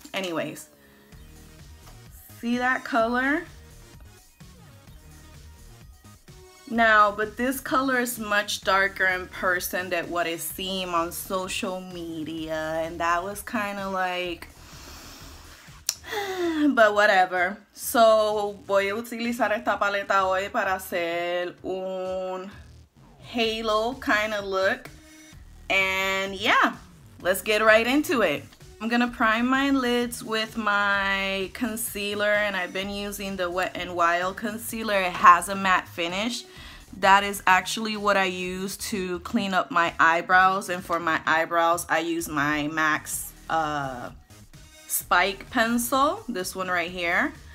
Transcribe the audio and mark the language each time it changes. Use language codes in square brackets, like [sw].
[en] Anyways, see that color? Now, but this color is much darker in person than what it seemed on social media, and that was kind of like, but whatever. [es] So voy a utilizar esta paleta hoy para hacer un halo [en] kind of look. And yeah, let's get right into it. I'm gonna prime my lids with my concealer, and I've been using the Wet n Wild concealer. It has a matte finish. That is actually what I use to clean up my eyebrows, and for my eyebrows I use my MAC's Spike pencil, this one right here.